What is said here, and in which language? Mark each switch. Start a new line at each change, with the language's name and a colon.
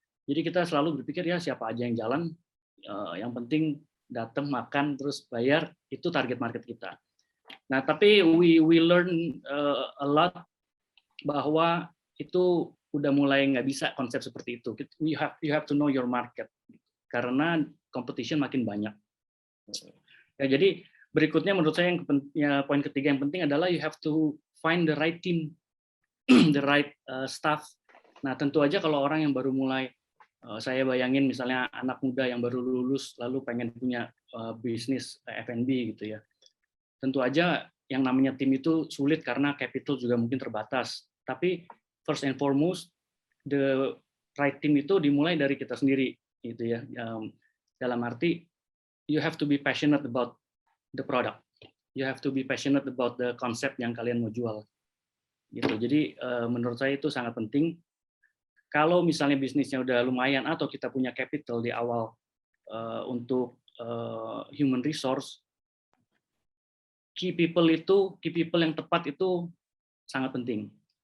Indonesian: Jadi kita selalu berpikir ya siapa aja yang jalan, yang penting datang makan terus bayar, itu target market kita. Nah, tapi
English: we learn a lot
Indonesian: bahwa itu udah mulai nggak bisa konsep seperti itu.
English: You have to know your market
Indonesian: karena competition makin banyak. Ya, jadi berikutnya menurut saya poin ketiga yang penting adalah
English: you have to find the right team, the right staff.
Indonesian: Nah tentu aja kalau orang yang baru mulai, saya bayangin misalnya anak muda yang baru lulus lalu pengen punya bisnis F&B gitu ya. Tentu aja yang namanya tim itu sulit karena capital juga mungkin terbatas. Tapi
English: first and foremost, the right team
Indonesian: itu dimulai dari kita sendiri gitu ya. Dalam arti
English: you have to be passionate about the product. You have to be passionate about the concept
Indonesian: yang kalian mau jual. Gitu. Jadi menurut saya itu sangat penting. Kalau misalnya bisnisnya udah lumayan atau kita punya capital di awal untuk human resource, key people yang tepat itu sangat penting.